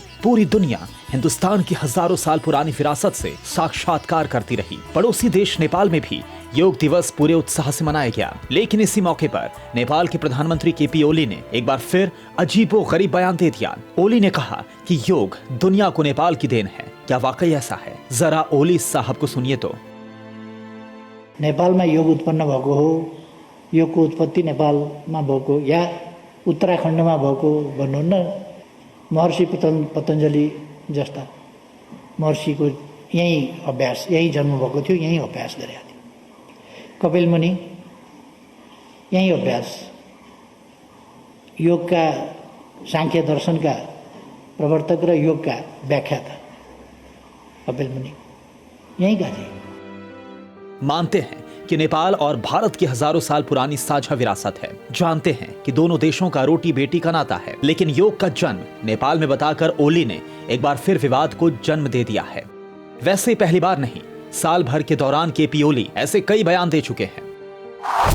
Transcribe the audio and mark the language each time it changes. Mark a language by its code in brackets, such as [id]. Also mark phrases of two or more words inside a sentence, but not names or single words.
[hi] पूरी दुनिया हिंदुस्तान की हजारों साल पुरानी विरासत से साक्षात्कार करती रही। पड़ोसी देश नेपाल में भी योग दिवस पूरे उत्साह से मनाया गया। लेकिन इसी मौके पर नेपाल के प्रधानमंत्री केपी ओली ने एक बार फिर अजीबोगरीब बयान दे दिया। ओली ने कहा कि योग दुनिया को नेपाल की देन है। क्या वाकई ऐसा है? जरा ओली साहब को सुनिए तो। [ne] नेपालमा योग उत्पन्न भएको हो, योगको उत्पत्ति नेपालमा भएको या उत्तराखण्डमा भएको भन्नुहुन्न। महर्षि पतञ्जलि जस्ता महर्षिको यहीँ अभ्यास, यहीँ जन्म भएको थियो, यहीँ अभ्यास गरेका थिए। कपिल मुनि यहीँ अभ्यास, योगका सांख्य दर्शनका प्रवर्तक र योगका व्याख्याता कपिल मुनि यहीँ [hi] का थे। मानते हैं कि नेपाल और भारत की हजारों साल पुरानी साझा विरासत है। जानते हैं कि दोनों देशों का रोटी बेटी का नाता है। लेकिन योग का जन्म नेपाल में बताकर ओली ने एक बार फिर विवाद को जन्म दे दिया है। वैसे पहली बार नहीं, साल भर के दौरान केपी ओली ऐसे कई बयान दे चुके हैं।